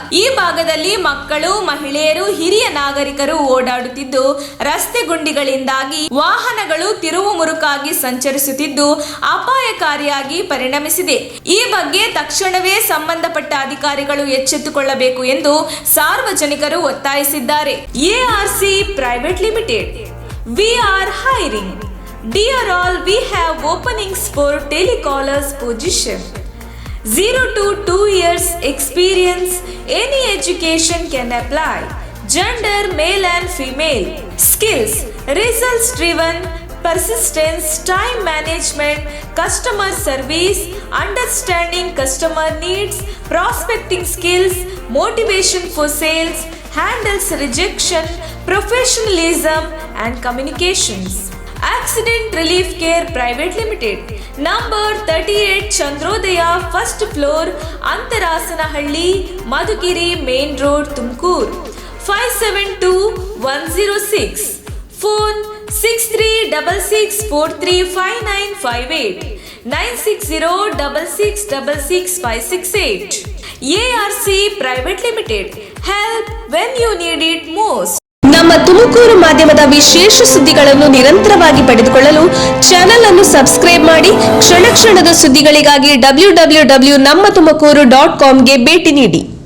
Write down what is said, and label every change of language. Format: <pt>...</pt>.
<kn>ಈ ಭಾಗದಲ್ಲಿ ಮಕ್ಕಳು, ಮಹಿಳೆಯರು, ಹಿರಿಯ ನಾಗರಿಕರು ಓಡಾಡುತ್ತಿದ್ದು ರಸ್ತೆ ಗುಂಡಿಗಳಿಂದಾಗಿ ವಾಹನಗಳು ತಿರುವು ಮುರುಕಾಗಿ ಸಂಚರಿಸುತ್ತಿದ್ದು ಅಪಾಯಕಾರಿಯಾಗಿ ಪರಿಣಮಿಸಿದೆ. ಈ ಬಗ್ಗೆ ತಕ್ಷಣವೇ ಸಂಬಂಧಪಟ್ಟ ಅಧಿಕಾರಿಗಳು ಎಚ್ಚೆತ್ತುಕೊಳ್ಳಬೇಕು ಎಂದು ಸಾರ್ವಜನಿಕರು ಒತ್ತಾಯಿಸಿದ್ದಾರೆ.</kn> <en>ARC Private Limited. We are hiring. Dear all, we have openings for telecallers position. 0 to 2 years experience. Any education can apply. Gender male and female. Skills results driven, persistence, time management, customer service, understanding customer needs, prospecting skills, motivation for sales, handles rejection, professionalism and communications. Accident Relief Care Private Limited. Number 38 Chandrodaya, first floor, Antarasanahalli, Madhugiri Main Road, Tumkur. 572106. Phone 6366435958 96066666568. ARC Private Limited. Help when you need it most.</en> <kn>ನಮ್ಮ ತುಮಕೂರು ಮಾಧ್ಯಮದ ವಿಶೇಷ ಸುದ್ದಿಗಳನ್ನು ನಿರಂತರವಾಗಿ ಪಡೆದುಕೊಳ್ಳಲು channel ಅನ್ನು subscribe ಮಾಡಿ. ಕ್ಷಣ ಕ್ಷಣದ ಸುದ್ದಿಗಳಿಗಾಗಿ www.nammathumakuru.com ಗೆ ಭೇಟಿ ನೀಡಿ.</kn>